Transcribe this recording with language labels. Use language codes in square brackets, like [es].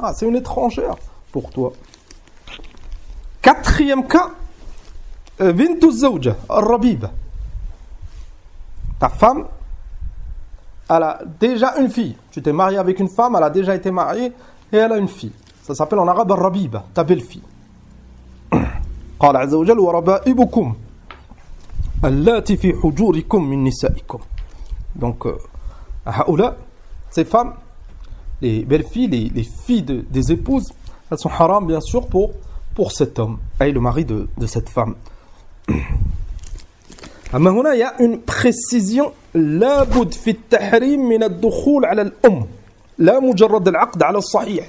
[fr] C'est une étrangère pour toi. 4e cas, bintu zawja, al-rabib. Ta femme, elle a déjà une fille. Tu t'es marié avec une femme, elle a déjà été mariée et elle a une fille. Ça s'appelle en arabe al-rabiba, ta belle-fille. [ar] قال عز وجل وربائبكم اللاتي في حجوركم من نسائكم. [fr] Donc, [ar] هؤلاء, [fr] ces femmes, les belles-filles, les filles des épouses, elles sont haram bien sûr pour cet homme, et le mari de cette femme. [ar] أما هنا [fr] il y a une précision [ar] لابد في التحريم من الدخول على الأم لا مجرد العقد على الصحيح.